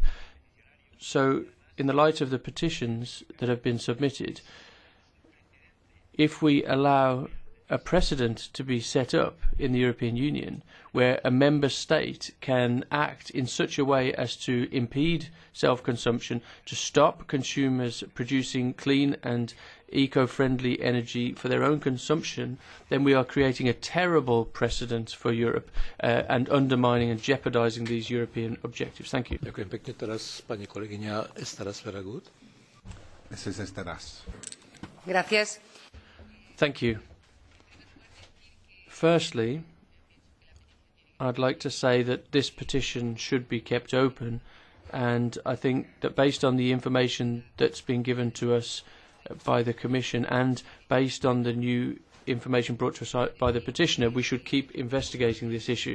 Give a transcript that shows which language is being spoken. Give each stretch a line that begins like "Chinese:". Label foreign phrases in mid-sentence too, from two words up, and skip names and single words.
English: So, in the light of the petitions that have been submitted, if we allow a precedent to be set up in the European Union where a member state can act in such a way as to impede self-consumption, to stop consumers producing clean and eco-friendly energy for their own consumption, then we are creating a terrible precedent for Europe and undermining and jeopardizing these European objectives. Thank you.
Slovak: Ďakujem pekne. Teraz pani kolegyňa Estaras Ferragut.
English: Mrs. Esteras.
Spanish: Gracias.
English: Thank you. Firstly, I'd like to say that this petition should be kept open, and I think that based on the information that's been given to us by the Commission and based on the new information brought to us by the petitioner, we should keep investigating this issue.